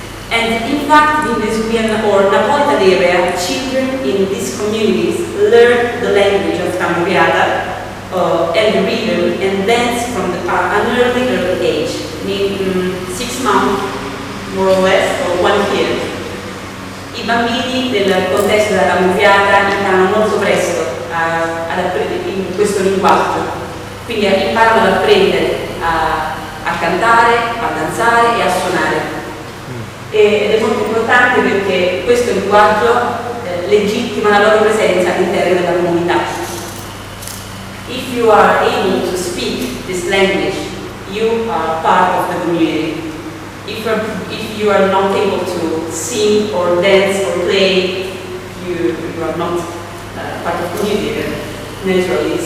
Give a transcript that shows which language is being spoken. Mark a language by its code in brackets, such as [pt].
[en] And in fact, in the Vesuvian or Napoletan area, children in these communities learn the language of tammurriata and the rhythm and dance from an early age, in 6 months, more or less, or 1 year. [it] I bambini nel contesto della tammurriata imparano molto presto in questo linguaggio, quindi imparano ad apprendere a cantare, a danzare e a suonare. Ed è molto importante perché questo linguaggio legittima la loro presenza all'interno della comunità. [en] If you are able to speak this language, you are part of the community. If you are not able to sing or dance or play, you are not part of the community naturally.